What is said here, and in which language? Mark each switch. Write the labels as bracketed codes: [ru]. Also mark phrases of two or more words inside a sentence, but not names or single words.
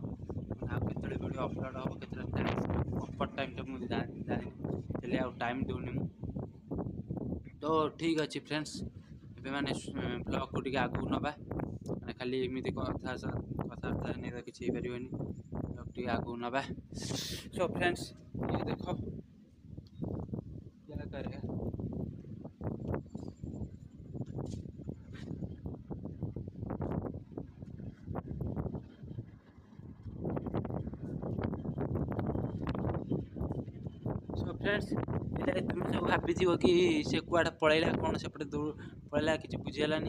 [or] ଆଉ କେତେବେଳେ ଭିଡ଼ିଓ ଅପଲୋଡ଼ ହେବ, କେତେଟା [en] time proper time [or] ମୁଁ ଜାଣିନି, ହେଲେ ଆଉ ଟାଇମ୍ ଦେଉନି ମୁଁ। ତ ଠିକ୍ ଅଛି ଫ୍ରେଣ୍ଡସ୍, ଏବେ ମାନେ ବ୍ଲଗ୍କୁ ଟିକେ ଆଗକୁ ନେବା। ମାନେ ଖାଲି ଏମିତି କଥାବାର୍ତ୍ତା ହେଲେ ତ କିଛି ହେଇପାରିବନି। ବ୍ଲଗ୍ ଟିକେ ଆଗକୁ ନେବା। [en] so friends, [hi] ये देखो क्या करेगा। [en] so friends, [or] ଏଇଟା ତୁମେ ସବୁ ଭାବିଥିବ କି ସେ କୁଆଡ଼େ ପଳେଇଲା, କ'ଣ ସେପଟେ ପଳେଇଲା, କିଛି ବୁଝିହେଲାନି।